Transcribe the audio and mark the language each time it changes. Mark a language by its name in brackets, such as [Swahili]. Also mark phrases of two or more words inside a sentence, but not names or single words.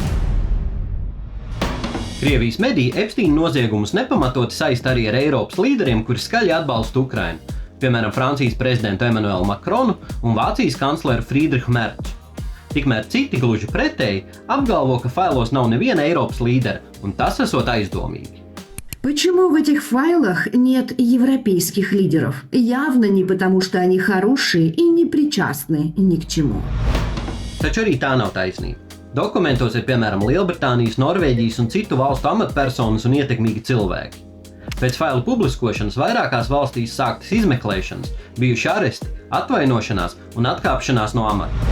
[Latvian] Krievijas mediji Epsteina noziegumus nepamatoti saista arī ar Eiropas līderiem, kuri skaļi atbalsta Ukrainu, piemēram, Francijas prezidentu Emmanuelu Macronu un Vācijas kancleru Friedrichu Mercu. Tikmēr citi gluži pretēji apgalvo, ka failos nav neviena Eiropas līdera, un tas esot aizdomīgi. [Russian] Почему в этих файлах нет европейских лидеров? Явно не потому, что они хорошие и не причастны ни к чему. [Latvian] Taču arī tā nav taisnība. Dokumentos ir piemēram Lielbritānijas, Norvēģijas un citu valstu amatpersonas un ietekmīgi cilvēki. Pēc failu publiskošanas vairākās valstīs sāktas izmeklēšanas, bijuši aresti, atvainošanās un atkāpšanās no amata.